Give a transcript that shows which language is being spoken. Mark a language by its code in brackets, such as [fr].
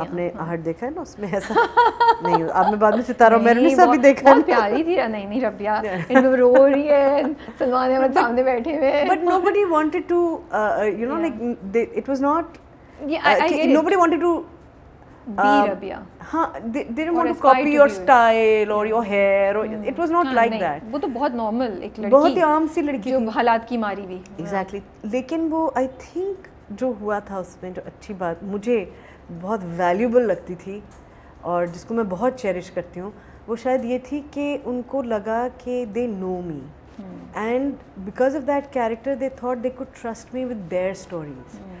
[ur] آپ نے آہٹ دیکھا ہے نا, اس میں ایسا نہیں. آپ نے بعد میں ستارہ مہر بھی دیکھا ہے, پیاری تھی. نہیں ربیہ ان میں رو رہی ہے, سلمان احمد سامنے بیٹھے ہوئے, [en] But nobody wanted to you know like it was not, nobody wanted to be Rabia. They didn't want to copy your style or your hair, or it was not like that. [ur] وہ تو بہت normal ایک لڑکی, بہت ہی عام سی لڑکی جو حالات کی ماری بھی. ایگزیکٹلی. لیکن وہ آئی تھنک جو ہوا تھا اس میں, جو اچھی بات مجھے بہت ویلیوبل لگتی تھی اور جس کو میں بہت چیریش کرتی ہوں, وہ شاید یہ تھی کہ ان کو لگا کہ [en] They know me, and because of that character they thought they could trust me with their stories.